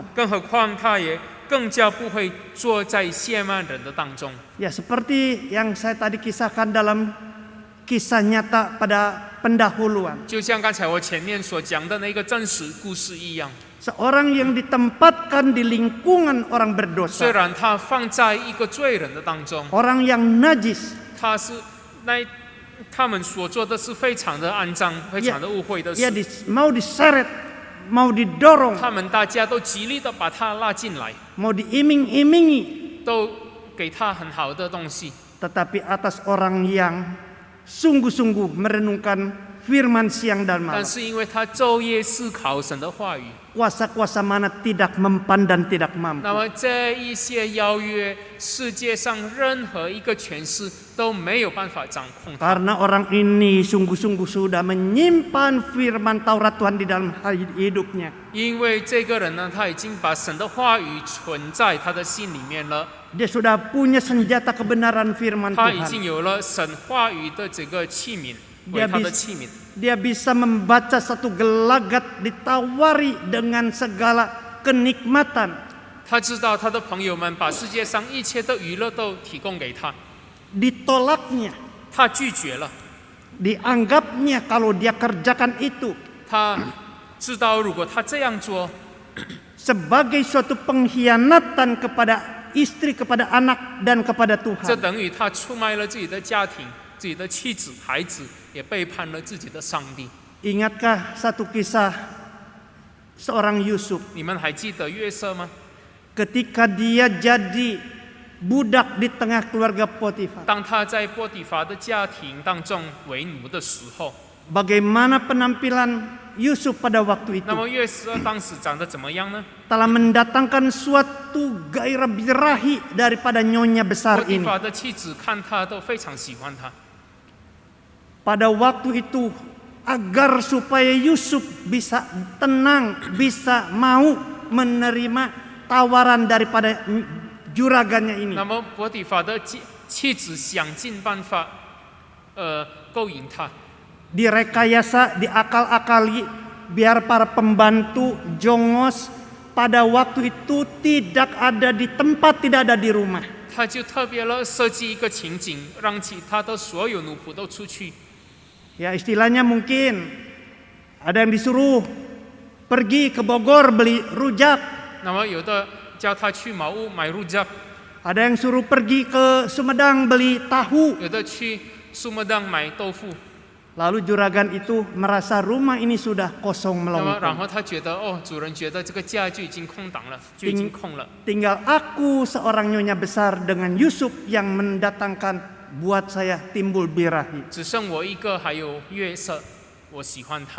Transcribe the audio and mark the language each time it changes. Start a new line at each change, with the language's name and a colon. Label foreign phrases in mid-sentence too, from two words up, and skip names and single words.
Chinese: 更何况他也更加不会坐在亵慢人的当中。
Indonesian: Ya, seperti yang saya tadi kisahkan dalam kisah nyata pada pendahuluan.
Chinese: 就像刚才我前面所讲的那个真实故事一样，
Indonesian: Seorang yang ditempatkan di lingkungan orang
Chinese: 虽
Indonesian: berdosa,
Chinese: 然他放在一个罪人的当中，
Indonesian: orang yang najis,
Chinese: 他们所做的是非常的肮脏、非常的污秽的
Indonesian: ia
Chinese: 事，
Indonesian: mau diseret, mau didorong,
Chinese: 他们大家都极力的把他拉进来，
Indonesian: mau diiming-imingi,
Chinese: 都给他很好的东西。
Indonesian: tetapi atas orang yang sungguh-sungguh merenungkan firman siang dan
Chinese: 但
Indonesian: malam.
Chinese: 是因为他昼夜思考神的话语，
Indonesian: Kuasa-kuasa mana tidak mempan dan tidak
Chinese: 那
Indonesian: mampu.
Chinese: 么这一些邀约，世界上任何一个权势都没有办法掌控它。
Indonesian: Karena orang ini sungguh-sungguh sudah menyimpan firman Taurat Tuhan di dalam hidupnya.
Chinese: 因为这个人呢，他已经把神的话语存在他的心里面了，
Indonesian: Dia sudah punya senjata kebenaran firman
Chinese: 他已
Indonesian: Tuhan.
Chinese: 经有了神话语的这个器皿，
Indonesian: Dia
Chinese: 为他的
Indonesian: bis-
Chinese: 器皿。
Indonesian: Dia bisa membaca satu gelagat ditawari dengan segala kenikmatan.
Chinese: 他知道他的朋友们把世界上一切的娱乐都提供给他，
Indonesian: Ditolaknya,
Chinese: 他拒绝了。
Indonesian: dianggapnya kalau dia kerjakan itu
Chinese: 他知道如果他这样做，
Indonesian: sebagai suatu pengkhianatan kepada istri, kepada anak, dan kepada
Chinese: 这
Indonesian: Tuhan.
Chinese: 等于他出卖了自己的家庭、自己的妻子、孩子，也背叛了自己的上帝。
Indonesian: Ingatkah satu kisah seorang Yusuf
Chinese: 你们还记得约瑟吗？
Indonesian: ketika dia jadi budak di tengah keluarga Potifar?
Chinese: 当他在波底法的家庭当中为奴的时候，
Indonesian: Bagaimana penampilan Yusuf pada waktu
Chinese: 那
Indonesian: itu?
Chinese: 么约瑟当时长得怎么样呢？
Indonesian: Telah mendatangkan suatu gairah birahi daripada nyonya
Chinese: 波
Indonesian: besar
Chinese: 底
Indonesian: ini.
Chinese: 法的妻子看他都非常喜欢他。
Indonesian: Pada waktu itu agar supaya Yusuf bisa tenang, bisa mau menerima tawaran daripada juragannya ini.
Chinese: 那么波底法的妻子想尽办法，勾引他，
Indonesian: Direkayasa, diakal-akali biar para pembantu jongos pada waktu itu tidak ada di tempat, tidak ada di rumah.
Chinese: 他就特别了设计一个情景，让其他的所有奴仆都出去。
Indonesian: Ya, istilahnya mungkin ada yang disuruh pergi ke Bogor beli rujak,
Chinese: 那么有的叫他去茅屋买入家，
Indonesian: ada yang suruh pergi ke Sumedang beli tahu.
Chinese: 有的去苏莫当买豆腐。
Indonesian: Lalu juragan itu merasa rumah ini sudah kosong
Chinese: 那么然
Indonesian: melompong.
Chinese: 后他觉得哦，主人觉得这个家就已经空档了，就已经空了。
Indonesian: Tinggal aku seorang nyonya besar dengan Yusuf yang mendatangkan buat saya timbul birahi.
Chinese: 只剩我一个，还有约瑟，我喜欢他。